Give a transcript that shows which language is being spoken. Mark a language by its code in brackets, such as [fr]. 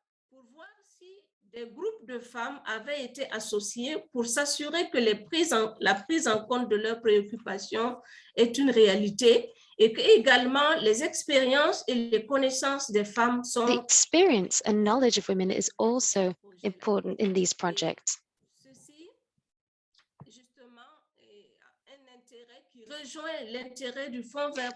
[fr] pour voir si des groupes de femmes avaient été associés pour s'assurer que la prise en compte de leurs préoccupations est une réalité et que également les expériences et les connaissances des femmes sont. [en] The experience and knowledge of women is also important in these projects. [fr] Ceci, justement, un intérêt qui rejoint l'intérêt du Fonds vert.